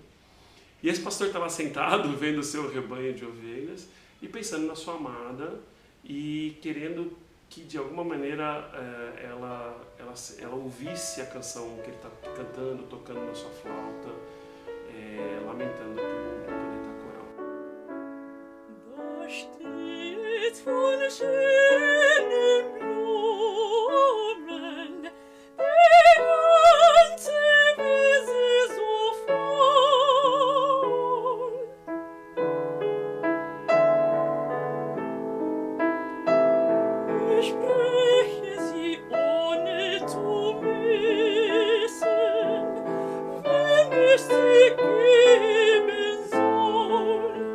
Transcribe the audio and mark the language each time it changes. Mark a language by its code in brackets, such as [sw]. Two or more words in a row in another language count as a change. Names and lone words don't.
[pt] E esse pastor estava sentado, vendo o seu rebanho de ovelhas, e pensando na sua amada, e querendo que, de alguma maneira, ela ouvisse a canção que ele está cantando, tocando na sua flauta, lamentando pelo planeta coral. [de] Da steht's voll schönen Blumen, die ganze Wiese so voll. Ich spreche sie ohne zu wissen, wenn ich sie geben soll.